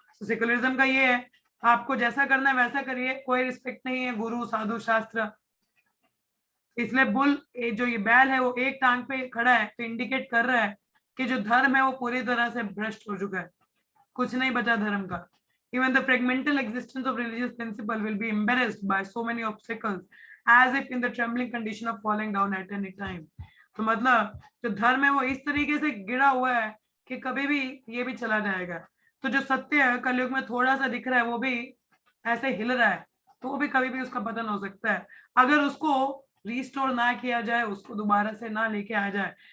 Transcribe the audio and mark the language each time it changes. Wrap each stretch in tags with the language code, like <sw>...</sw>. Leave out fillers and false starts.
<hi>तो सेक्युलरिज्म का ये है, आपको जैसा करना है वैसा करिए, कोई रिस्पेक्ट नहीं है गुरु साधु शास्त्र। इसलिए बुल जो ये बैल है वो एक टांग पे खड़ा है, तो इंडिकेट कर रहा है कि जो धर्म है वो पूरी तरह से भ्रष्ट हो चुका है, कुछ नहीं बचा धर्म का।</hi> <en>Even the fragmental existence of religious principle will be embarrassed by so many obstacles, as if in the trembling condition of falling down at any time.</en> <hi>तो मतलब जो धर्म है वो इस तरीके से गिरा हुआ है कि कभी भी ये भी चला जाएगा। तो जो सत्य है कलयुग में थोड़ा सा दिख रहा है वो भी ऐसे हिल रहा है, तो वो भी कभी भी उसका पतन हो सकता है अगर उसको रिस्टोर ना किया जाए, उसको दोबारा से ना लेके आ जाए।</hi>